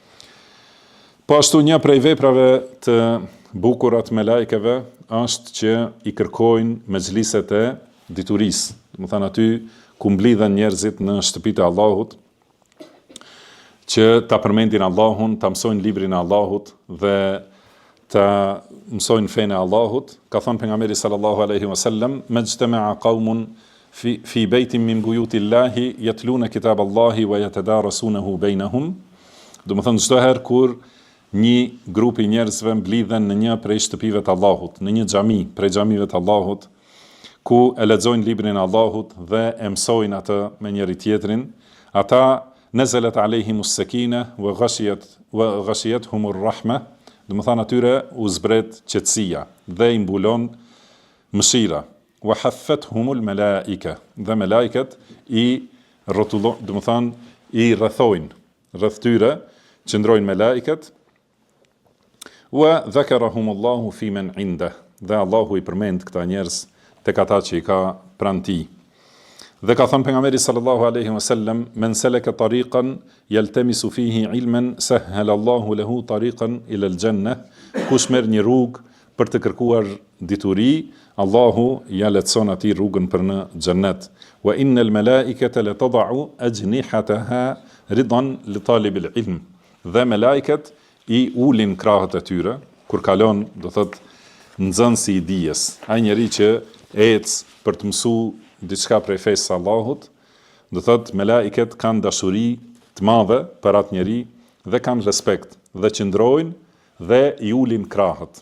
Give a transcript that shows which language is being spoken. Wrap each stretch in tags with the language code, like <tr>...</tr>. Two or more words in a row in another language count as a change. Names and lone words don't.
<sq>Po ashtu një prej veprave të bukura të melajkeve është që i kërkojnë mexhliset e diturisë. Do të thonë, aty ku mblidhen njerëzit në shtëpitë e Allahut, që ta përmendin Allahun, ta mësojnë librin e Allahut dhe ta mësojnë fenë e Allahut. Ka thënë pejgamberi</sq> <ar>صلى الله عليه وسلم ما اجتمع قوم في بيت من بيوت الله يتلون كتاب الله ويتدارسونه بينهم.</ar> <sq>Do të thonë, çdo herë kur një grup i njerëzve mblidhen në një prej shtëpive të Allahut, në një xhami prej xhamive të Allahut, ku e lexojnë librin e Allahut dhe e mësojnë atë me njëri tjetrin, ata</sq> <ar>نزلت عليهم السكينة وغشيتهم الرحمة.</ar> <sq>Do të thonë, atyre u zbret qetësia dhe i mbulon mëshira.</sq> <ar>وحفتهم الملائكة.</ar> <sq>Dhe melajket i rrotullojnë, do të thonë, i rrethojnë. Rreth tyre qëndrojnë melajket.</sq> <ar>وذكرهم الله فيمن عنده.</ar> <sq>Dhe Allahu i përmend këta njerëz tek ata që i ka pranë tij. Dhe ka thënë pejgamberi</sq> <ar>صلى الله عليه وسلم من سلك طريقا يلتمس فيه علما سهل الله له طريقا إلى الجنة.</ar> <sq>Kush merr një rrugë për të kërkuar dituri, Allahu ja lehtëson atij rrugën për në xhennet.</sq> <ar>وإن الملائكة لتضع أجنحتها رضا لطالب العلم.</ar> <sq>Dhe melajket i ulin krahët e tyre kur kalon, do thotë, nxënësi i dijes. Ai njeri që ec për të mësuar diçka prej fesë së Allahut, do thotë, melajket kanë dashuri të madhe për atë njeri dhe kanë respekt dhe qëndrojnë dhe i ulin krahët.</sq>